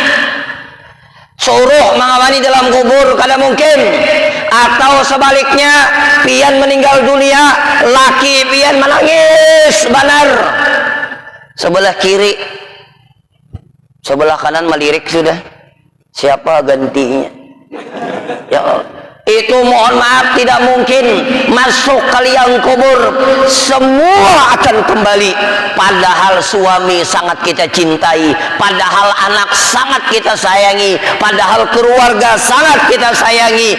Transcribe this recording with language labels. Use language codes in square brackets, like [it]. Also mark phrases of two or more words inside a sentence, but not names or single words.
[bjn] Suruh mengawani dalam kubur kada mungkin. Atau sebaliknya pian meninggal dunia, laki pian menangis benar. Sebelah kiri, sebelah kanan melirik sudah. Siapa gantinya? [ar] Ya Allah. [id] Itu mohon maaf tidak mungkin masuk ke liang kubur. Semua akan kembali. Padahal suami sangat kita cintai, padahal anak sangat kita sayangi, padahal keluarga sangat kita sayangi.